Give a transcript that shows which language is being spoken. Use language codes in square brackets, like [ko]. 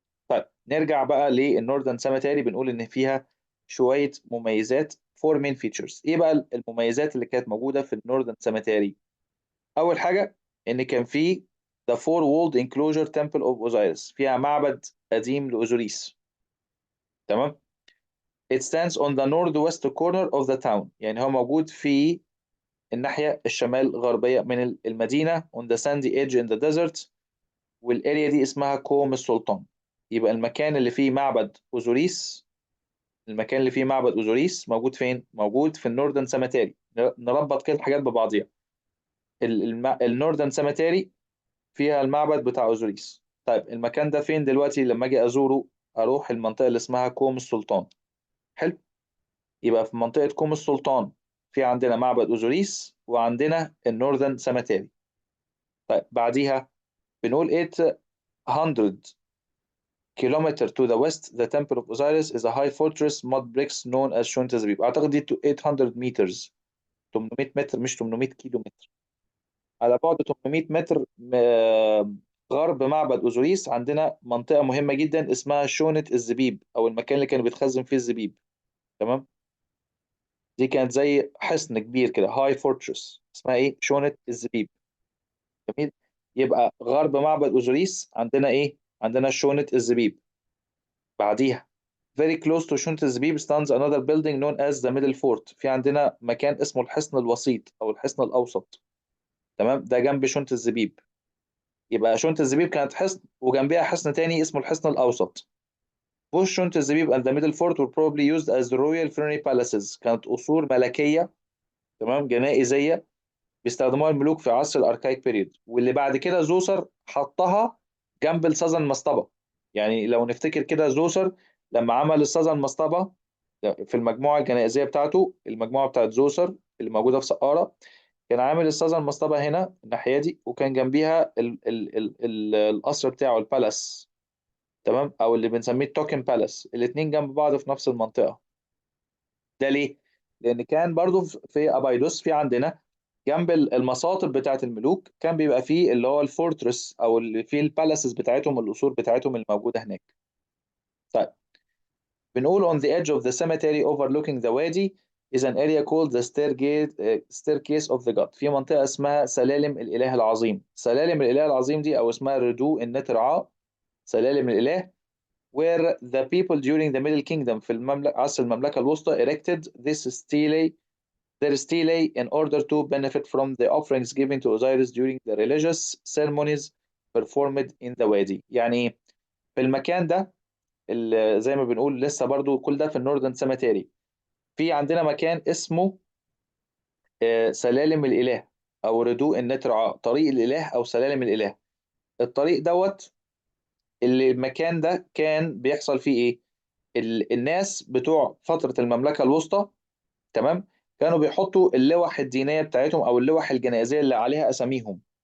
[ar] طيب نرجع بقى للنورذن سيمتري، بنقول ان فيها شويه مميزات. فور مين فيتشرز، ايه بقى المميزات اللي كانت موجوده في النورذن سيمتري؟ اول حاجه ان كان في [en] the four walled enclosure temple of Osiris، [ar] فيها معبد قديم لأوزوريس. تمام. [en] it stands on the northwest corner of the town، [ar] يعني هو موجود في الناحية الشمال الغربية من المدينة [en] on the sandy edge in the desert، [ar] والاريا دي اسمها كوم السلطان. يبقى المكان اللي فيه معبد أوزوريس، المكان اللي فيه معبد أوزوريس موجود فين؟ موجود في النوردن سيمتري. نربط كده الحاجات ببعضيها. النوردن سيمتري فيها المعبد بتاع أوزوريس. طيب المكان ده فين دلوقتي لما أجي أزوره؟ أروح المنطقة اللي اسمها كوم السلطان. حلو. يبقى في منطقة كوم السلطان في عندنا معبد أوزوريس وعندنا النورذن سيمتري. طيب بعديها بنقول [en] 800 kilometer to the west the temple of Osiris is a high fortress mud bricks known as شونتزبيب. [ar] أعتقد دي 800 meters، 800 متر مش 800 كيلو متر. على بعد 800 متر غرب معبد أوزوريس عندنا منطقة مهمة جدا اسمها شونة الزبيب، أو المكان اللي كان بيتخزن فيه الزبيب. تمام. دي كانت زي حصن كبير كده، هاي فورترس، اسمها إيه؟ شونة الزبيب. جميل. يبقى غرب معبد أوزوريس عندنا إيه؟ عندنا شونة الزبيب. [en] بعديها very close to شونة الزبيب stands another building known as the middle fort. [ar] في عندنا مكان اسمه الحصن الوسيط أو الحصن الأوسط. تمام، ده جنب شونة الزبيب. يبقى شونة الزبيب كانت حصن، وجنبها حصن تاني اسمه الحصن الأوسط. [en] Both شونة الزبيب and the middle fort were probably used as the royal funerary palaces. [ar] كانت قصور ملكية، تمام، جنائزية، بيستخدموها الملوك في عصر الاركايك بيريود، واللي بعد كده زوسر حطها جنب السازن مصطبة. يعني لو نفتكر كده، زوسر لما عمل السازن مصطبة في المجموعة الجنائزية بتاعته، المجموعة بتاعت زوسر اللي موجودة في سقارة، كان عامل السازن مصطبة هنا الناحية دي، وكان جنبيها ال القصر بتاعه البالاس. تمام، او اللي بنسميه التوكن بالاس، الاتنين جنب بعض في نفس المنطقة. ده ليه؟ لأن كان برضو في أبايدوس في عندنا جنب المصاطب بتاعت الملوك كان بيبقى فيه اللي هو الفورترس، أو اللي فيه البالاسز بتاعتهم، القصور بتاعتهم الموجودة هناك. طيب، بنقول [en] on the edge of the cemetery overlooking the wadi is an area called the staircase of the god. [ar] في منطقة اسمها سلالم الإله العظيم. سلالم الإله العظيم دي أو اسمها ردو النترعاء، سلالم الإله، [en] where the people during the Middle Kingdom [ar] في عصر المملكة الوسطى [en] erected this stele their stele in order to benefit from the offerings given to Osiris during the religious ceremonies performed in the wadi. [ar] يعني في المكان ده، زي ما بنقول لسه برضو كل ده في النوردن سيماتيري، في عندنا مكان اسمه سلالم الإله أو ردوء النترعاء، طريق الإله أو سلالم الإله. الطريق دوت، اللي المكان ده كان بيحصل فيه إيه؟ الناس بتوع فترة المملكة الوسطى، تمام، كانوا بيحطوا اللوح الدينيه بتاعتهم او اللوح الجنائزيه اللي عليها اساميهم.